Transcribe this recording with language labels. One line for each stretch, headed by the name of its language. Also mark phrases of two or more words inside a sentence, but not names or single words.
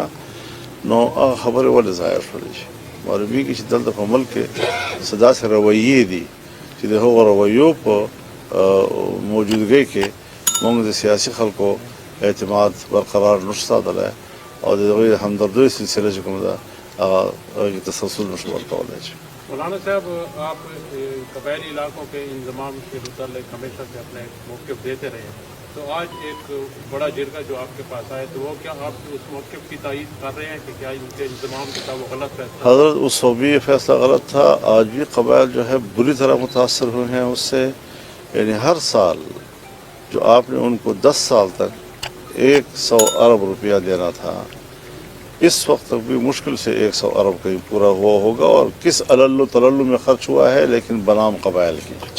Pashto: نو هغه خبرې ولې ضایع شولې چې معلومیږي چې دلته په ملک کې څه داسې رویې دي چې د هغو رویو په موجودګۍ کې موږ د سیاسي خلکو اعتماد برقرار نشو ساتلی، او د هغوی د همدردۍ سلسله چې کوم ده هغه کې تسلسل نشو ورکولی.
Urdu: مولانا صاحب، آپ قبائلی علاقوں کے انضمام کے متعلق ہمیشہ سے اپنے موقف دیتے رہے، تو آج ایک بڑا جرگہ جو آپ کے پاس آئے تو وہ کیا آپ اس موقف کی تائید کر رہے ہیں کہ کیا ان کے انضمام کے ساتھ وہ غلط فیصلہ؟ حضرت اس وقت بھی یہ فیصلہ غلط تھا، آج بھی قبائل جو ہے بری طرح متاثر ہوئے ہیں اس سے، یعنی ہر سال جو آپ نے ان کو 10 سال تک 100 ارب روپیہ دینا تھا، اس وقت تک بھی مشکل سے 100 ارب کہیں پورا ہوا ہوگا، اور کس علل و تلل میں خرچ ہوا ہے، لیکن بنام قبائل کی